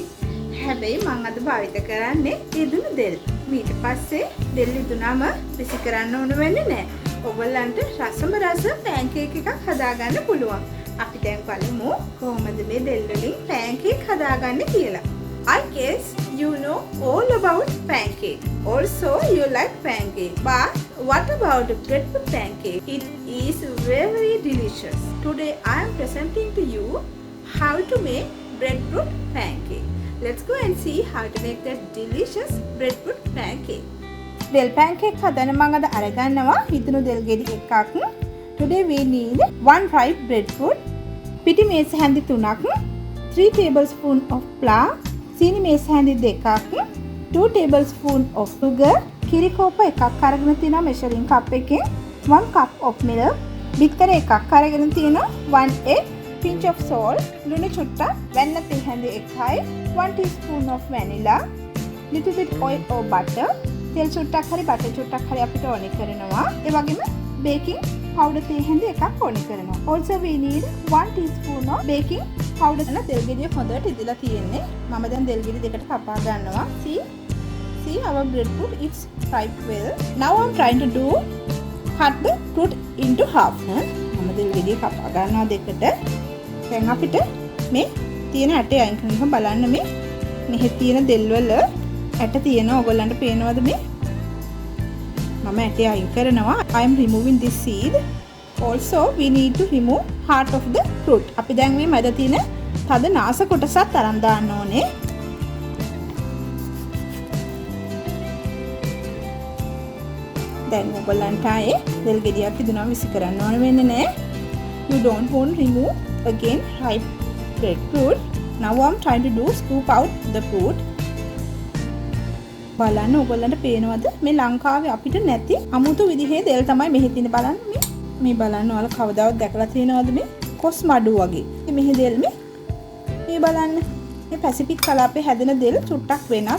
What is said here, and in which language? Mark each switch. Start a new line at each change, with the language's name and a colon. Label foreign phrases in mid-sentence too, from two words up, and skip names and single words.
Sinhala: හැබැයි මම අද භාවිත කරන්නේ ඉදුණු දෙල්. ඊට පස්සේ දෙල් ඉදුණාම විසි කරන්න ඕන වෙන්නේ නැහැ. ඔයගොල්ලන්ට රසම රස pancake එකක් හදාගන්න පුළුවන්. අපි දැන් බලමු කොහොමද මේ දෙල් වලින් pancake හදාගන්නේ කියලා.
English: I guess you know all about pancake. Also, you like pancake. But what about breadfruit pancake? It is very delicious. Today, I am presenting to you how to make breadfruit pancake. Let's go and see how to make that delicious breadfruit pancake.
Sinhala: Del pancake හදන්න මම අද අරගන්නවා ඉදුණු දෙල් ගෙඩි එකක්.
English: Today we need 1 ripe breadfruit,
Sinhala: පිටි මේස හැඳි 3ක්,
English: 3 tablespoon of flour,
Sinhala: සීනි මේස හැඳි 2ක්,
English: 2 tablespoon of sugar,
Sinhala: කිරි කෝප එකක් අරගෙන තියෙනවා
English: measuring cup
Sinhala: එකෙන්,
English: 1 cup of milk,
Sinhala: බිත්තර එකක් අරගෙන තියෙනවා,
English: 1 egg, pinch of salt,
Sinhala: ලුණු චුට්ටක්, වෙන්න තේ හැඳි 1යි,
English: 1 teaspoon of vanilla, little bit oil or butter,
Sinhala: තෙල් චුට්ටක් හරි බටර් චුට්ටක් හරි අපිට ඕනේ කරනවා. ඒ වගේම
English: baking powder
Sinhala: තේ හැඳි එකක් ඕනේ කරනවා.
English: Also we need 1 teaspoon of baking powder.
Sinhala: දෙල් ගෙඩිය හොඳට ඉදලා තියෙන්නේ. මම දැන් දෙල් ගෙඩි දෙකට කපා ගන්නවා.
English: See our breadfruit it's ripe well. Now I'm trying to do cut the fruit into half.
Sinhala: මම දෙල් ගෙඩිය කපා ගන්නවා දෙකට. දැන් අපිට මේ තියෙන ඇටේ අයින් කරනවා. බලන්න මේ මෙහි තියෙන දෙල් වල ඇට තියෙනවා. ඔයගොල්ලන්ට පේනවද මේ? මම ඇටේ අයින් කරනවා.
English: I am removing this seed. Also we need to remove heart of the fruit.
Sinhala: අපි දැන් මේ මැද තියෙන තද නාස කොටසත් අරන් දාන්න ඕනේ. දැන් ඔයගොල්ලන්ට ආයේ දෙල් ගෙඩියක් ඉදනවා විසි කරන්න ඕන වෙන්නේ නැහැ.
English: You don't want to remove again ripe breadfruit. Now I'm trying to do scoop out the fruit.
Sinhala: බලන්න ඔයගොල්ලන්ට පේනවද මේ ලංකාවේ අපිට නැති අමුතු විදිහේ දෙල් තමයි මෙහි තියෙන. බලන්න මේ බලන්න ඔයාලා කවදාවත් දැකලා තියෙනවද මේ කොස් මඩු වගේ. මෙහි දෙල් මේ බලන්න මේ පැසිෆික් කලාපේ හැදෙන දෙල් චුට්ටක් වෙනස්.